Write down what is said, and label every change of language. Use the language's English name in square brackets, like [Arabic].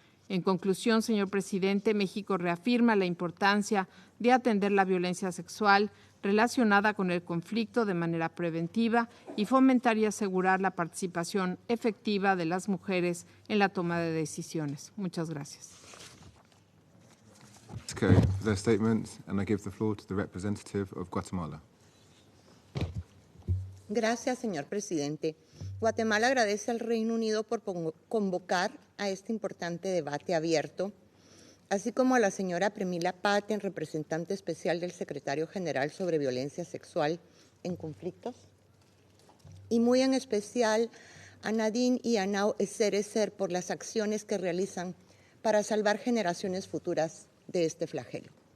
[Spanish] En conclusión, señor presidente, México reafirma la importancia de atender la violencia sexual relacionada con el conflicto de manera preventiva y fomentar y asegurar la participación efectiva de las mujeres en la toma de decisiones. Muchas gracias. [English] Okay, for their statements, and I give the floor to the representative of Guatemala. [Spanish] Gracias, señor presidente. Guatemala agradece al Reino Unido por convocar a este importante debate abierto, así como a la señora Pramila Patten, representante especial del secretario general sobre violencia sexual en conflictos, y muy en especial a Nadine y a Hser por las acciones que realizan para salvar generaciones futuras de este flagelo.